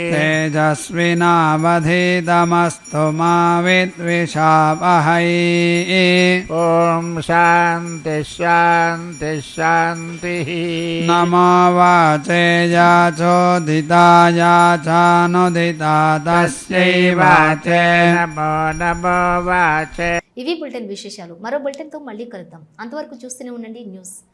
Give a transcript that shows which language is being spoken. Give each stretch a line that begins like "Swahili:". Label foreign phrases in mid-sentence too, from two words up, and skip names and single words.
Sanskrit: तेजस्विनावधीतमस्तु मा विद्विषावहै ॐ शान्ति शान्ति शान्तिः नमो वाचे याचोदिताय चानुदिता तस्यै वाचे नमो नमो वाचे
Telugu: ఇవి బులెటిన్ విశేషాలు. మరో బులెటిన్తో మళ్ళీ కలుద్దాం. అంతవరకు చూస్తూనే ఉండండి న్యూస్.